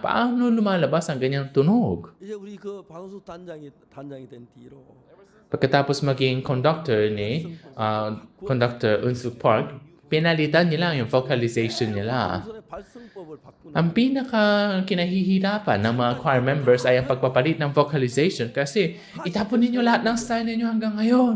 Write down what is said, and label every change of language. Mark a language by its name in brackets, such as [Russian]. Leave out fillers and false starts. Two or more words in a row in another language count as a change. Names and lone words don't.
[Filipino] Paano lumalabas ang ganyang tunog? [Korean] 이제 우리 그 방수 단장이 된 뒤로 [Filipino] Pagkatapos maging conductor ni Conductor Unsuk Park, pinalitan nila yung vocalization nila. Ang pinaka kinahihirapan ng mga choir members ay ang pagpapalit ng vocalization kasi itapon ninyo lahat ng style ninyo hanggang ngayon.